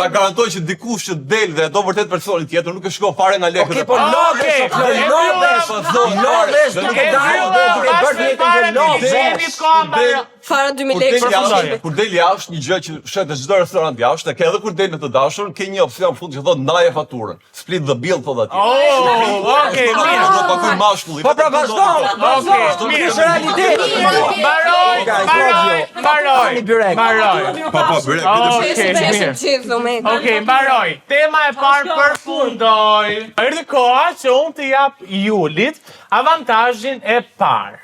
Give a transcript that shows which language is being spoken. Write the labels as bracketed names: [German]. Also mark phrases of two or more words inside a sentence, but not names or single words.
[Albanian] Ta garantoj që dikush që del dhe do vërtet personin tjetër nuk e shkon fare nga lekët. Okej, po lodhesh duke dalë dhe duke bërë jetën që lodhesh. Fara 2000 lekë. Kur del jashtë, një gjë që shet çdo restorant jashtë, ke edhe kur del në të dashurën, ke një opsion fund që thotë ndaje faturën. [English] Split the bill [Albanian] thotë atje. Okej, mirë. Do paguaj mashkulli. Po pra vazhdo. Okej, mirë. Është realitet. Mbaroj. Po, byrek. Okej, mbaroj. Tema e parë përfundoi. Erdhi koha që unë të jap Julit avantazhin e parë.